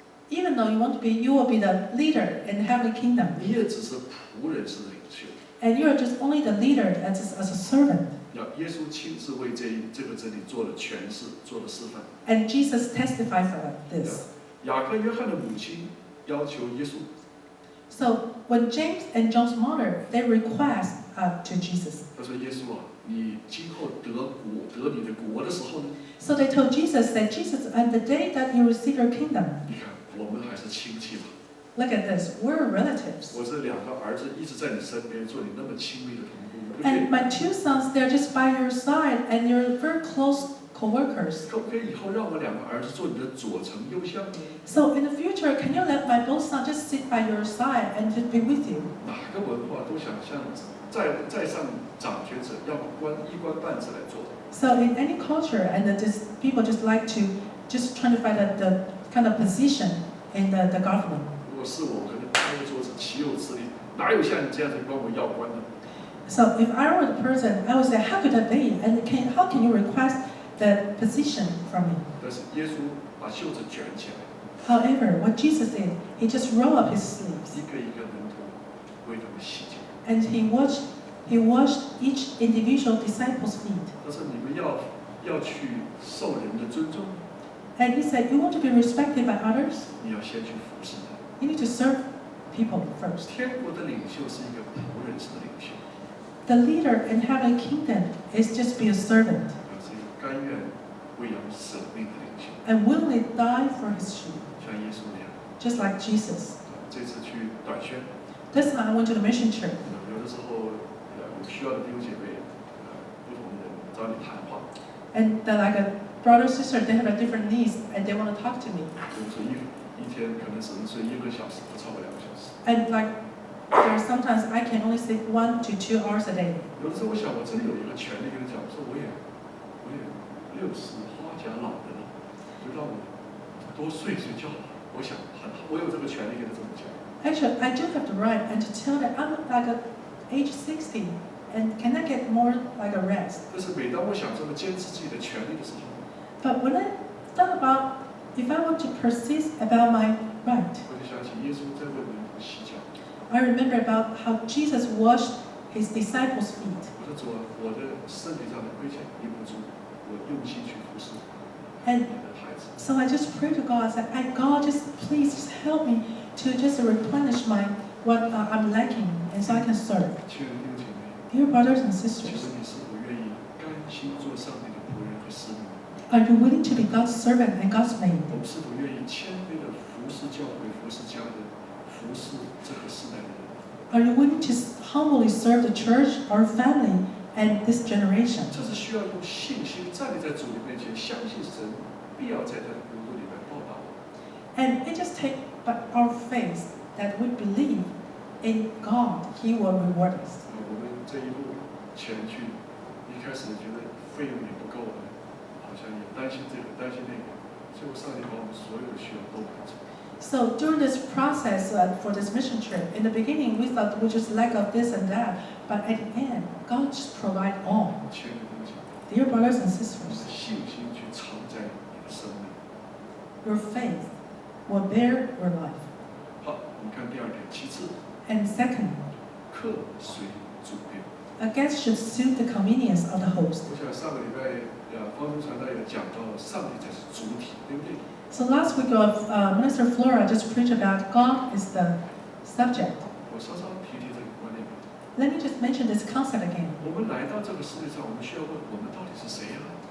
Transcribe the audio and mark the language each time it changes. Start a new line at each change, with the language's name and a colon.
English: Even though you will be the leader in the heavenly kingdom.
Chinese: 你也只是仆人式的领袖。
English: And you are just only the leader as a servant.
Chinese: 耶稣亲自为这个真理做了诠释，做了示范。
English: And Jesus testified for this.
Chinese: 雅各、约翰的母亲要求耶稣。
English: So when James and John's mother, they request to Jesus.
Chinese: 他说：“耶稣啊，你今后得你的国的时候呢？
English: So they told Jesus that Jesus, on the day that you receive your kingdom,
Chinese: 你看，我们还是亲戚嘛。
English: look at this, we're relatives.
Chinese: 我这两个儿子一直在你身边，做你那么亲密的同工，你不
English: And
Chinese: 觉
English: my two sons, they're just by your side, and you're very close co-workers.
Chinese: 可不可以以后让我两个儿子做你的左丞右相呢？
English: So in the future, can you let my both sons just sit by your side and just be with you?
Chinese: 哪个文化都想像在上掌权者要一官半职来做。
English: So in any culture, and people just like to just trying to find the kind of position in the government.
Chinese: 如果是我，可能拍个桌子，岂有此理！哪有像你这样子管我要官的？
English: So if I were the person, I would say, how could that be? And how can you request the position from me?
Chinese: 但是耶稣把袖子卷起来，
English: However, what Jesus did, he just rolled up his sleeves.
Chinese: 一个一个门徒为他们洗脚。
English: And he washed each individual disciple's feet.
Chinese: 他说：“你们要去受人的尊重，
English: And he said, you want to be respected by others?
Chinese: 你要先去服侍他。
English: You need to serve people first.
Chinese: 天国的领袖是一个仆人式的领袖，
English: The leader in heavenly kingdom is just be a servant
Chinese: 是一个甘愿为羊舍命的领袖，
English: and willingly die for his sheep,
Chinese: 像耶稣那样。
English: just like Jesus.
Chinese: 这次去短宣，
English: This time I went to the mission trip.
Chinese: 有的时候有需要的弟兄姐妹，不同的人找你谈话，
English: And like a brother, sister, they have a different needs and they want to talk to me.
Chinese: 有的时候一天可能只能睡1个小时，不超过2个小时。
English: And like there are sometimes I can only sleep 1 to 2 hours a day.
Chinese: 有的时候我想，我真的有一个权利跟你讲，我说我也60花甲老人了，就让我多睡觉。我想很好，我有这个权利跟他这么讲。
English: Actually, I do have the right and to tell that I'm like age 60 and can I get more like a rest?
Chinese: 但是每当我想这么坚持自己的权利的时候，
English: But when I thought about if I want to persist about my right,
Chinese: 我就想起耶稣在为门徒洗脚。
English: I remember about how Jesus washed his disciples' feet.
Chinese: 我说主啊，我的身体上的亏欠弥补足，我用心去服侍
English: And
Chinese: 你的孩子。
English: so I just prayed to God. I said, God, just please just help me to just replenish what I'm lacking, and so I can serve.
Chinese: 亲爱的弟兄姐妹，
English: Dear brothers and
Chinese: 请
English: sisters,
Chinese: 问你是否愿意甘心做上帝的仆人和使女？
English: are you willing to be God's servant and God's maid? 我们是否愿意谦卑的服侍教会、服侍家人、服侍这个时代的人？ Are you willing to humbly serve the church, our family, and this generation.
Chinese: 这是需要用信心站立在主的面前，相信神必要在他的国度里面报答我。
English: And it just takes our faith that we believe in God, He will reward us.
Chinese: 我们这一路前去，一开始觉得费用也不够了，好像也担心这个担心那个，最后上帝把我们所有的需要都满足。
English: So during this process for this mission trip, in the beginning we thought we just lack of this and that, but at the end, God just provide all.
Chinese: 亲爱的弟兄，
English: Dear brothers and sisters,
Chinese: 信心去藏在你的生命。
English: your faith will bear your life.
Chinese: 好，我们看第二点，其次，
English: And second,
Chinese: 客随主便。
English: a guest should suit the convenience of the host.
Chinese: 我想上个礼拜方中传道也讲到，上帝才是主体，对不对？
English: So last week Minister Flora just preached about God is the subject.
Chinese: 我稍稍提提这个观念。
English: Let me just mention this concept again.
Chinese: 我们来到这个世界上，我们需要问：我们到底是谁啊？